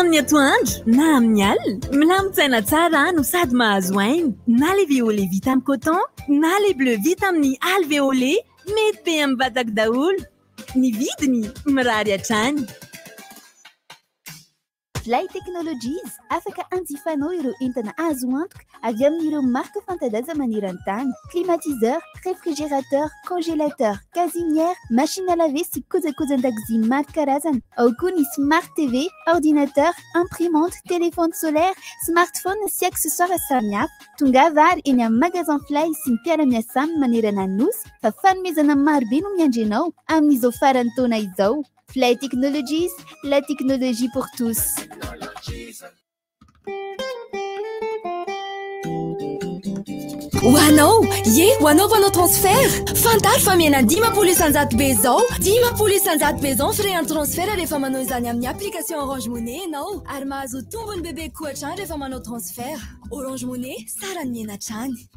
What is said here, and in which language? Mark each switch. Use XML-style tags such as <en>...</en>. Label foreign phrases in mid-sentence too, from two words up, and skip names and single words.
<mg>amin'ny atoandro na amin'ny alina milamintsaina tsara no sady mahazo aina na le violet vita amin'ny coton na le bleu vita amin'ny alvéolé mety be amin'ny vatako daholo ny vidiny mirary hatrany Fly Technologies afaka anjifanao ireo entana azo antoka avy amin'ireo marque fanta-daza maneran-tany</mg> <fr>climatiseur, réfrigérateur, congélateur, gazinière, machine à laver</fr> <mg>sy kojakojan-dakozia maro karazana ao koa ny</mg> <fr>smart TV, ordinateur, imprimante, téléphone solaire, smartphone</fr> <mg>sy accessoires samihafa tongava ary eny amin'ny magasin Fly sy ny mpiara-miasa aminy manerana ny nosy fa fanomezana marobe no miandry anao amin'izao farany taona izao Fly Technologies,</mg> <fr>la technologie pour tous.</fr> <mg>Hoanao, hoanao transfert fantary fa miena 10 isanjato be zao 10 isanjato be zao</mg> <fr>frais en transfert</fr> <mg>rehefa manao izany amin'ny application Orange Money ianao ary mahazo tombony bebe koa hatrany rehefa manao transfert Orange Money sara ny miena hatrany</mg>